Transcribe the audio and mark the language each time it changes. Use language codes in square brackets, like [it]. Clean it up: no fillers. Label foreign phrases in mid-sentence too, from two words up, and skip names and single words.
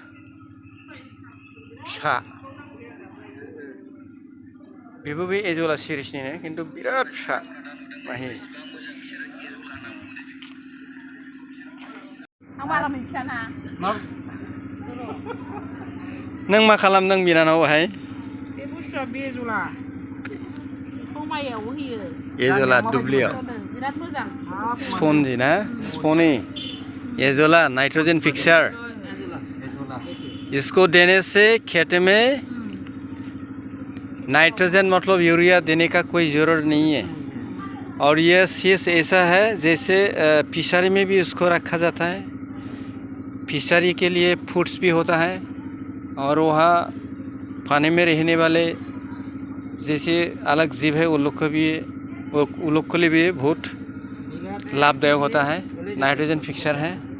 [brx] फिसा बेबो बे एजला सिरिसनिनो खिन्थु बिराद फिसा माहि नों मा खालामदों बिनानावहाय बे बुस्थुआ बे एजला बेखौ माइयाव होयो एजला दुब्लियाव बिराद मोजां [hi] स्पन्जी ना स्पनी एजला [en] nitrogen fixer [hi] इसको देने से खेत में नाइट्रोजन मतलब यूरिया देने का कोई ज़रूरत नहीं है और ये सीज ऐसा है जैसे फिशरी में भी उसको रखा जाता है फिशरी के लिए फूड्स भी होता है और वहाँ पानी में रहने वाले जैसे अलग जीव है उन लोग के लिए भी बहुत लाभदायक होता है [en] nitrogen fixer [hi] है